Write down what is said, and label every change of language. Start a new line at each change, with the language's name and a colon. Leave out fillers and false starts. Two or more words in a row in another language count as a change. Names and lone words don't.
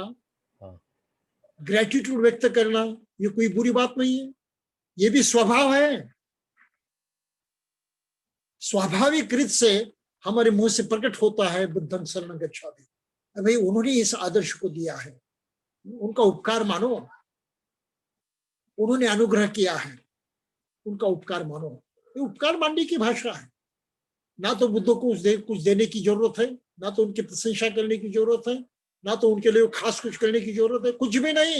Hindi: हाँ, ग्रेटिट्यूड व्यक्त करना, ये कोई बुरी बात नहीं है, ये भी स्वभाव है। स्वाभाविक रीत से हमारे मुंह से प्रकट होता है
Pali: बुद्धं शरणं गच्छामि।
Hindi: भाई उन्होंने इस आदर्श को दिया है, उनका उपकार मानो, उन्होंने अनुग्रह किया है, उनका उपकार मानो। ये उपकार मानने की भाषा है। ना तो बुद्ध को कुछ देने की जरूरत है, ना तो उनकी प्रशंसा करने की जरूरत है, ना तो उनके लिए खास कुछ करने की जरूरत है, कुछ भी नहीं।